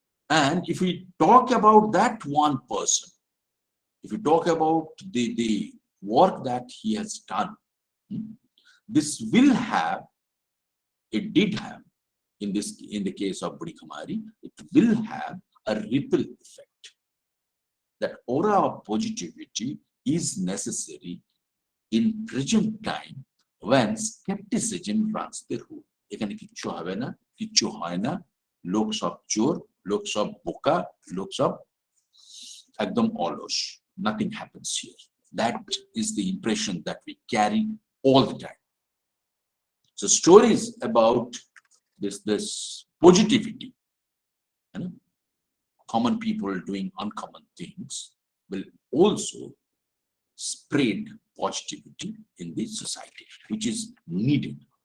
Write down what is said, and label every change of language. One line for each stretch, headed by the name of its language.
English: And if we talk about that one person, if we talk about the work that he has done, this will have, it did have, in the case of Budi Khamari, it will have a ripple effect. That aura of positivity is necessary in present time when skepticism runs the rule.
Bangla: এখানে কিচ্ছু হবে না, কিচ্ছু হয় না, লোক সব চোর, লোক সব বোকা, লোক সব একদম অলস.
English: Nothing happens here. That is the impression that we carry all the time. So stories about this positivity, you know, common people doing uncommon things, will also spread positivity in the society, which is needed.